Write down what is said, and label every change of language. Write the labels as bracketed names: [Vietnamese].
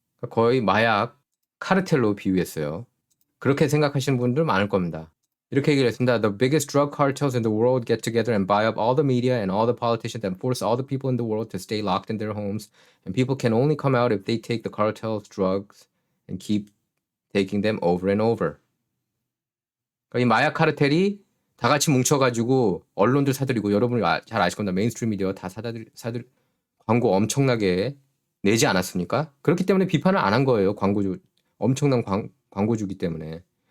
[Korean] 거의 마약 카르텔로 비유했어요. 그렇게 생각하시는 분들 많을 겁니다. 이렇게 얘기를 했습니다. [English] The biggest drug cartels in the world get together and buy up all the media and all the politicians and force all the people in the world to stay locked in their homes. And people can only come out if they take the cartel's drugs and keep taking them over and over. [Korean] 그러니까 이 마약 카르텔이 다 같이 뭉쳐가지고 언론들 사들이고 여러분이 잘 아실 겁니다. 메인스트림 미디어 다 사들 광고 엄청나게 내지 않았습니까? 그렇기 때문에 비판을 안 한 거예요. 엄청난 광고주기 때문에.